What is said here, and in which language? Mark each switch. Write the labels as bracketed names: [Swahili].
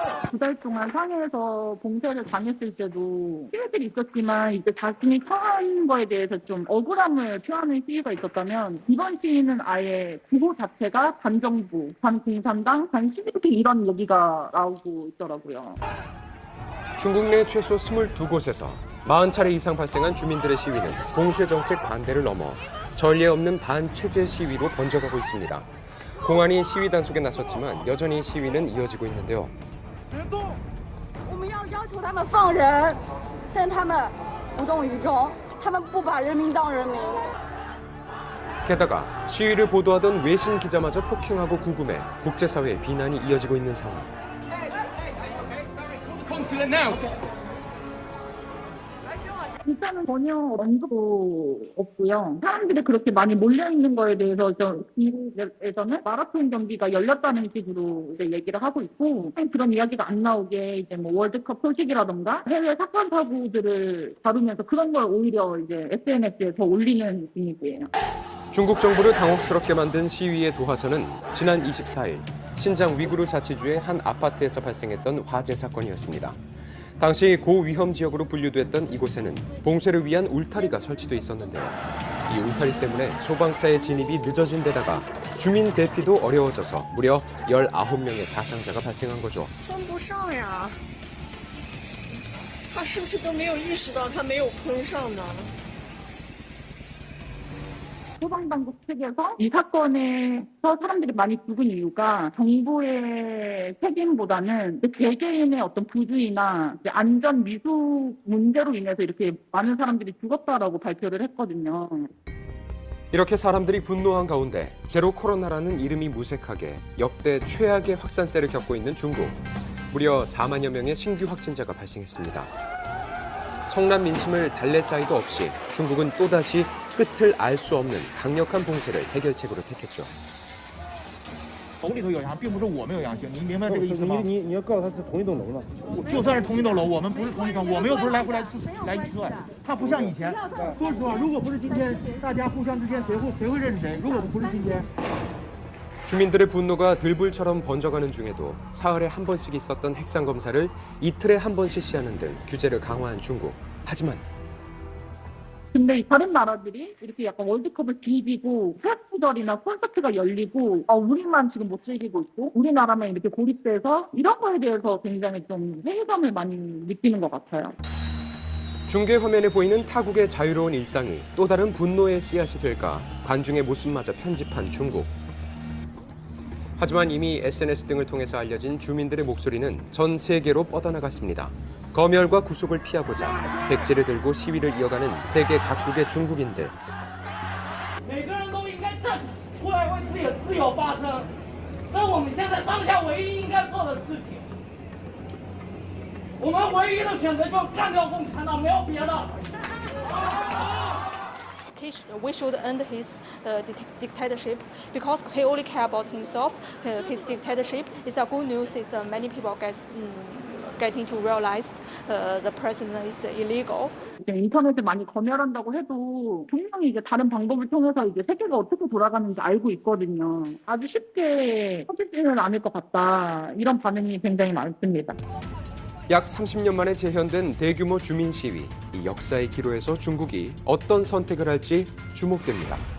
[Korean] 두 달 동안 상해에서 봉쇄를 당했을 때도 시위들이 있었지만 이제 자신이 처한 거에 대해서 좀 억울함을 표하는 시위가 있었다면 이번 시위는 아예 구호 자체가 반정부, 반공산당, 반시민주의 이런 얘기가 나오고 있더라고요. 중국 내 최소 22곳에서 40차례 이상 발생한 주민들의 시위는 봉쇄 정책 반대를 넘어 전례 없는 반체제 시위로 번져가고 있습니다. 공안이 시위 단속에 나섰지만 여전히 시위는 이어지고 있는데요. [Chinese] 我们要求他们放人，但他们无动于衷，他们不把人民当人民。 [Korean] 게다가 시위를 보도하던 외신 기자마저 폭행하고 구금해 국제사회의 비난이 이어지고 있는 상황. 일단은 전혀 언급도 없고요. 사람들이 그렇게 많이 몰려있는 거에 대해서 미국에서는 마라톤 경기가 열렸다는 식으로 이제 얘기를 하고 있고, 그런 이야기가 안 나오게 이제 뭐 월드컵 소식이라던가 해외 사건 사고들을 다루면서 그런 걸 오히려 이제 SNS에 더 올리는 분위기예요. 중국 정부를 당혹스럽게 만든 시위의 도화선은 지난 24일 신장 위구르 자치주의 한 아파트에서 발생했던 화재 사건이었습니다. 당시 고위험 지역으로 분류됐던 이곳에는 봉쇄를 위한 울타리가 설치돼 있었는데요. 이 울타리 때문에 소방차의 진입이 늦어진 데다가 주민 대피도 어려워져서 무려 19명의 사상자가 발생한 거죠. [Chinese] 封不上呀，他是不是都没有意识到他没有封上呢？ [Korean] 소방당국 측에서 이 사건에서 사람들이 많이 죽은 이유가 정부의 책임보다는 개개인의 어떤 부주의나 안전 미숙 문제로 인해서 이렇게 많은 사람들이 죽었다라고 발표를 했거든요. 이렇게 사람들이 분노한 가운데 제로 코로나라는 이름이 무색하게 역대 최악의 확산세를 겪고 있는 중국. 무려 4만여 명의 신규 확진자가 발생했습니다. 성난 민심을 달랠 사이도 없이 중국은 또다시 끝을 알 수 없는 강력한 봉쇄를 해결책으로 택했죠. [Chinese] 楼里头有阳，并不是我没有阳性，你明白这个意思吗？你要告诉他是同一栋楼了，就算是同一栋楼，我们不是同一层，我们又不是来回来车，他不像以前。说实话，如果不是今天大家互相之间谁会认识谁？如果不是今天。 [Korean] 주민들의 분노가 들불처럼 번져가는 중에도 사흘에 한 번씩 있었던 핵상 검사를 이틀에 한 번 실시하는 등 규제를 강화한 중국. 하지만 근데 다른 나라들이 이렇게 약간 월드컵을 뒤지고 페스티벌이나 콘서트가 열리고 우리만 지금 못 즐기고 있고 우리나라만 이렇게 고립돼서 이런 거에 대해서 굉장히 좀 회의감을 많이 느끼는 것 같아요. 중계 화면에 보이는 타국의 자유로운 일상이 또 다른 분노의 씨앗이 될까 관중의 모습마저 편집한 중국. 하지만 이미 SNS 등을 통해서 알려진 주민들의 목소리는 전 세계로 뻗어나갔습니다. 검열과 구속을 피하고자 백지를 들고 시위를 이어가는 세계 각국의 중국인들. [Chinese] 每个人都应该站出来为自己的自由发声，这是我们现在当下唯一应该做的事情。我们唯一的选择就是干掉共产党，没有别的。 [English] We should end his dictatorship because he only care about himself. His dictatorship is a good news. Is many people getting to realize the president is illegal. [Korean] 인터넷을 많이 검열한다고 해도 분명히 이제 다른 방법을 통해서 이제 세계가 어떻게 돌아가는지 알고 있거든요. 아주 쉽게 퍼지지는 않을 것 같다. 이런 반응이 굉장히 많습니다. 약 30년 만에 재현된 대규모 주민 시위. 이 역사의 기로에서 중국이 어떤 선택을 할지 주목됩니다.